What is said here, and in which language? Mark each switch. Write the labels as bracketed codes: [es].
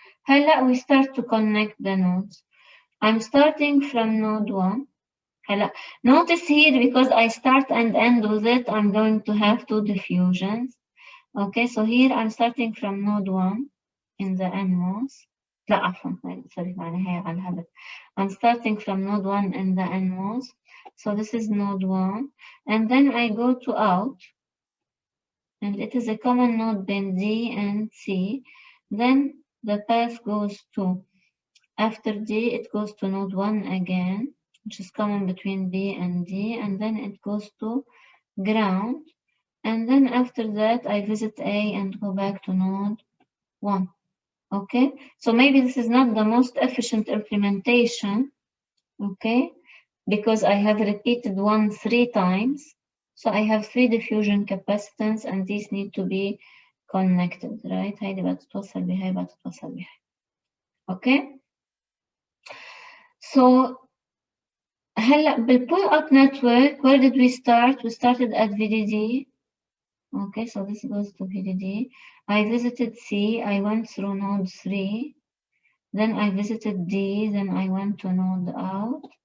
[ar] هلا [en] we start to connect the nodes. I'm starting from node 1. [ar] هلا [en] notice here, because I start and end with it, I'm going to have 2 diffusions. Okay, so here I'm starting from node 1 in the NMOS. [ar] لا عفوا, [en] sorry, [ar] هي على الهبل. [en] I'm starting from node 1 in the NMOS. So this is node 1. And then I go to out. And it is a common node between D and C. Then the path goes to, after D, it goes to node 1 again, which is common between B and D, and then it goes to ground. And then after that, I visit A and go back to node 1. Okay, so maybe this is not the most efficient implementation, okay, because I have repeated 1 3 times. So I have 3 diffusion capacitance, and these need to be connected, right? [ar] هيدي بدها تتوصل بهاي, بدها تتوصل بهاي. [en] Okay. So [ar] هلا [en] بالpull up network, where did we start? We started at VDD. Okay, so this goes to VDD. I visited C, I went through node 3. Then I visited D, then I went to node out.